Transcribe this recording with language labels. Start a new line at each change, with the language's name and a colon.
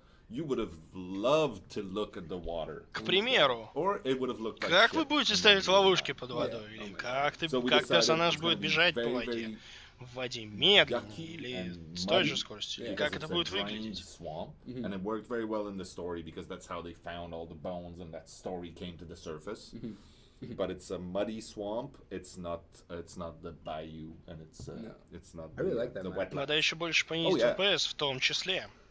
English: You would have loved to look at the water.
Russian: К примеру, как вы будете ставить ловушки под водой? Или как персонаж будет бежать по воде? В воде медленнее или с той же скоростью? Или как это будет выглядеть?
English: And it worked very well in the story because that's how they found all the bones and that story came to the surface. But it's a muddy swamp. It's not the bayou, and it's not I really like that the map. wetlands.
Russian: Надо еще больше понизить FPS в том числе.